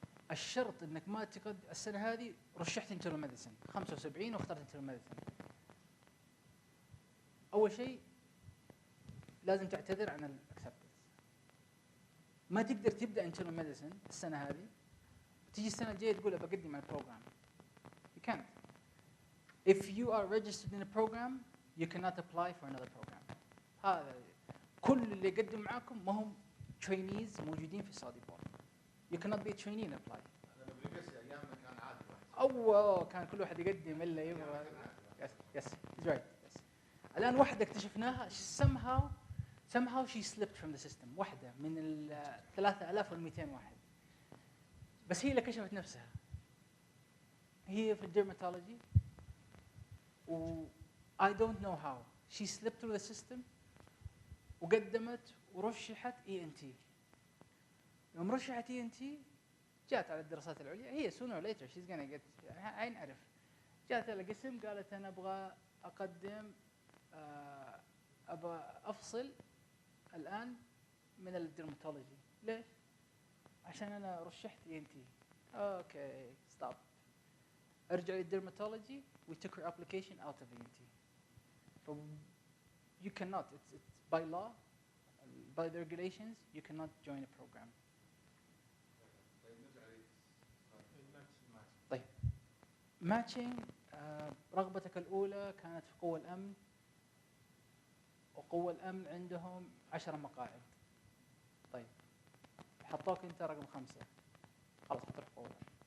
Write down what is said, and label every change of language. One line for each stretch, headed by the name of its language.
Arabic: الشرط انك ما السنه هذه رشحت انترنال ميديسن 75 واخترت انترنال ميديسن. اول شيء لازم تعتذر عن الاكسبتنس. ما تقدر تبدا انترنال ميديسن السنه هذه تيجي السنه الجايه تقول بقدم على البروجرام.
English: You can't. If you are registered in a program you cannot apply for another program.
Arabic: هذا كل اللي يقدم معاكم ما هم trainees موجودين في السعودي بورد.
English: You cannot be a trainee and apply.
Arabic: انا بالبس ايامنا كان عادي. أوه كان كل واحد يقدم إلا يبغى.
English: Yes, he's right. Yes.
Arabic: الآن واحدة اكتشفناها
English: somehow she slipped from the system.
Arabic: واحدة من ال 3200 واحد. بس هي اللي كشفت نفسها. هي في الديرماتولوجي و
English: I don't know how she slipped through the system
Arabic: وقدمت ورشحت ENT. يوم رشحت ENT جات على الدراسات العليا، هي
English: sooner or later she's gonna get
Arabic: نعرف. جات على قسم قالت أنا أبغى أقدم أبغى أفصل الآن من الديرماتولوجي. ليش؟ عشان أنا رشحت ENT. أوكي stop. ارجع للديرماتولوجي
English: we took her application out of ENT. So you cannot, it's by law, by the regulations, you cannot join a program.
Arabic: طيب matching رغبتك الأولى كانت في قوى الأمن، وقوى الأمن عندهم 10 مقاعد. طيب حطوك أنت رقم 5، خلاص حتروح قوى الأمن.